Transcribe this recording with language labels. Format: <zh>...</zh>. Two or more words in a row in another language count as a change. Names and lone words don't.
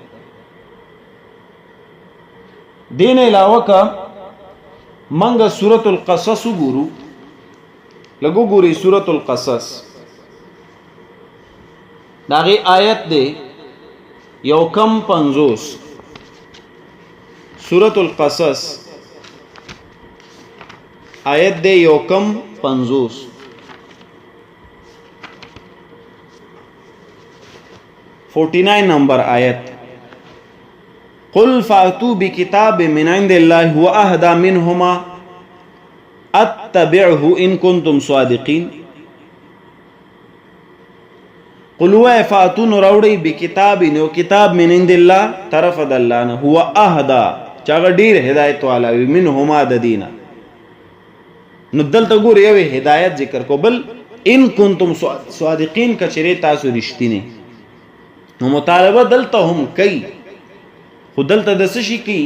<ps>دین علاوه که منګه سورة القصص وګورو، لږ وګورئ سورة القصص، د هغې آیت دی 1:50. سورة القصص آیت دی 1:50. 49 نمبر آیت.</ps> <ar>قل فاتوا بکتاب من عند الله هو اهدى منهما اتبعه ان کنتم صادقین. قلوا فاتون راوړی بکتاب، نو کتاب من عند الله،</ar> <ps>طرف د الله نه،</ps> <ar>هو اهدا،</ar> <ps>چاغه ډیر هدایت والا وي، منهما د دینه. نو دلته ګور یو هدایت ذکر کو، بل</ps> <ar>ان کنتم صادقین</ar> <ps>کچری تاسو رښتینی. نو مطالبه دلته هم کوي، خو دلته د څه شي کوي؟</ps>